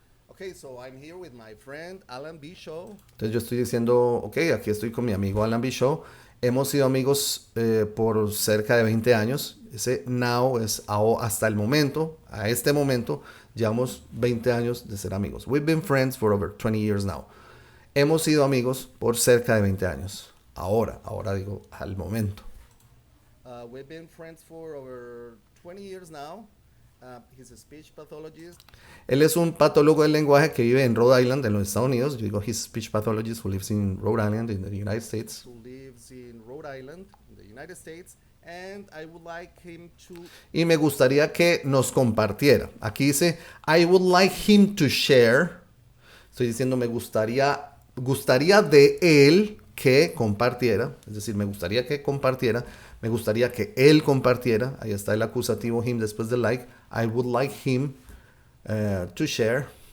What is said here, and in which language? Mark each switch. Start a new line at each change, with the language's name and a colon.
English: Okay, so I'm here with my friend Alan B. Shaw.
Spanish: Entonces yo estoy diciendo, ok, aquí estoy con mi amigo Alan B. Shaw. Hemos sido amigos por cerca de 20 años. Ese now es hasta el momento, a este momento, llevamos 20 años de ser amigos.
English: We've been friends for over 20 years now.
Spanish: Hemos sido amigos por cerca de 20 años. Ahora digo, al momento.
English: We've been friends for over 20 years now. He's a speech pathologist.
Spanish: Él es un patólogo del lenguaje que vive en Rhode Island, en los Estados Unidos. Yo digo,
English: he's a speech pathologist who lives in Rhode Island, in the United States. Who lives in Rhode Island, in the United States. And I would like him to...
Spanish: Y me gustaría que nos compartiera. Aquí dice,
English: I would like him to share.
Spanish: Estoy diciendo, me gustaría de él que compartiera, es decir, me gustaría que compartiera, me gustaría que él compartiera, ahí está el acusativo him después del like,
English: I would like him to share